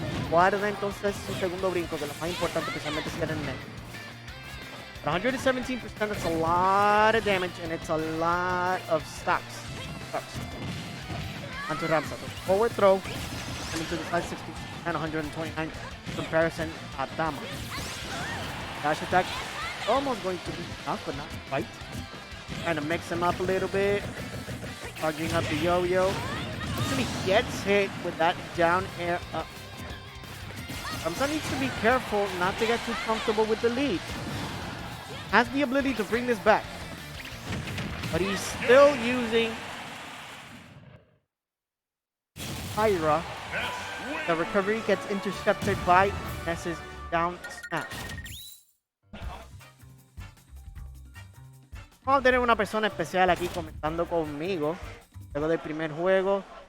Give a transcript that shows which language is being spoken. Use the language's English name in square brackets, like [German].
[Spanish] Guarda entonces su segundo brinco, que es lo más importante, especialmente si eres net. [English] 117%, that's a lot of damage, and it's a lot of stocks. Onto Ramza. Forward throw. And into the 560 and 129 comparison at Tama. Dash attack. Almost going to be enough, but not quite. Trying to mix him up a little bit. Charging up the yo-yo. Actually gets hit with that down air up. Ramza needs to be careful not to get too comfortable with the lead. Has the ability to bring this back, but he's still using Pyra. The recovery gets intercepted by Ness's down smash. [Spanish] Vamos a tener una persona especial aquí comentando conmigo luego del primer juego.